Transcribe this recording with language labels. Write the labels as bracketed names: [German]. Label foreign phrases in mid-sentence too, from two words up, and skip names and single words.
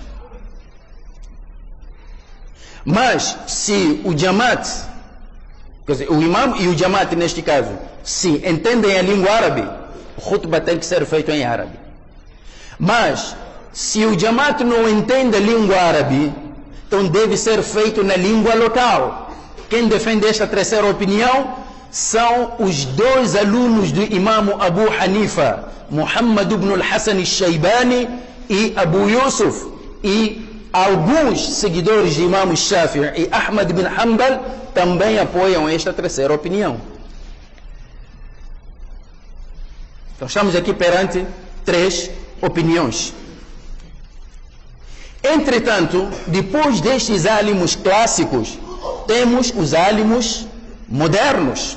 [Portuguese] Mas se o jamaat, quer dizer, o imam e o jamaat neste caso, se entendem a língua árabe, o khutbah tem que ser feito em árabe. Mas se o jamaat não entende a língua árabe, então deve ser feito na língua local. Quem defende esta terceira opinião são os 2 alunos do imam Abu Hanifa, Muhammad ibn al-Hassan al-Shaybani e Abu Yusuf e alguns seguidores de Imam Shafi'i e Ahmad ibn Hanbal também apoiam esta terceira opinião. Então estamos aqui perante três opiniões. Entretanto, depois destes álimos clássicos, temos os álimos modernos.